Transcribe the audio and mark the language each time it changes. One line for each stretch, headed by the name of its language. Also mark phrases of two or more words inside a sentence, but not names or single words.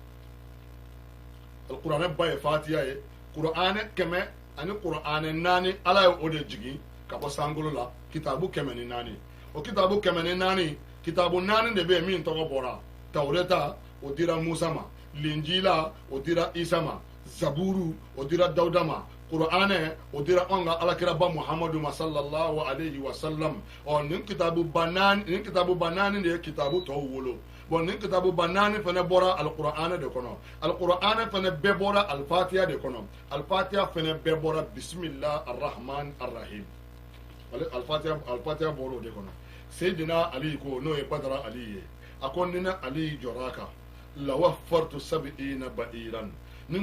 Bambara: kuranɛ ba ye fatiha ye kuranɛ 100 ani kuranɛ 4 ala ye o de jigin ka bɔ sankolo la kitabu 104 o kitabu 104 kitabu 4 de bɛ yen min tɔgɔ bɔra tawreta o dira musa ma linjila o dira isa ma zaburu o dira dawuda ma kuranɛ o dira an ka alakiraba muhamadu ma
Arabic: صلى الله عليه وسلم
Bambara: nin kitabu ba naani de ye kitabu tɔw wolo nin kitabu ba naani fana bɔra alkuranɛ de kɔnɔ alkuranɛ fana bɛɛ bɔra alfatiya de kɔnɔ alfatiya fana bɛɛ bɔra
Arabic: بسم الله الرحمن الرحيم
Bambara: alfatiya bɔra o de kɔnɔ seydina ali ko n'o ye badara ali ye a ko ni ne ali jɔra a kan
Arabic: لو وفرت سبعين بعيرا
Bambara: ni n